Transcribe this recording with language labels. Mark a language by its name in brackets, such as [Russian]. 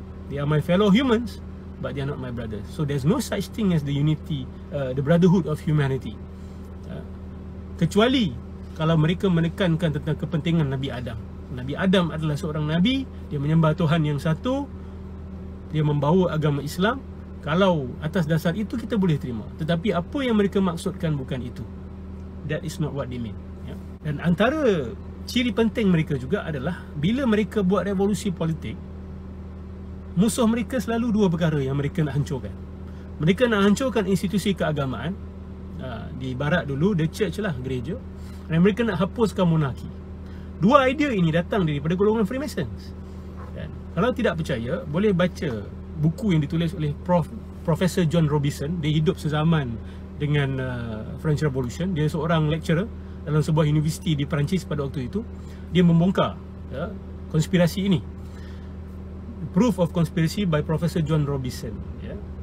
[English] They are my fellow humans, but they are not my brothers. So there's no such thing as the unity, the brotherhood of humanity. [Malay] Kecuali kalau mereka menekankan tentang kepentingan Nabi Adam. Nabi Adam adalah seorang Nabi, dia menyembah Tuhan yang satu, dia membawa agama Islam. Kalau atas dasar itu kita boleh terima. Tetapi apa yang mereka maksudkan bukan itu. [English] That is not what they mean, ya. [Malay] Dan antara ciri penting mereka juga adalah bila mereka buat revolusi politik, musuh mereka selalu dua perkara yang mereka nak hancurkan. Mereka nak hancurkan institusi keagamaan. Di barat dulu, [English] the church [Malay] lah, gereja. Dan mereka nak hapuskan monarki. Dua idea ini datang daripada golongan Freemasons. Dan kalau tidak percaya, boleh baca buku yang ditulis oleh Profesor John Robinson. Dia hidup sezaman dengan French Revolution. Dia seorang lecturer dalam sebuah universiti di Perancis pada waktu itu. Dia membongkar, ya, konspirasi ini. [English] Proof of Conspiracy by Professor John Robinson, ya.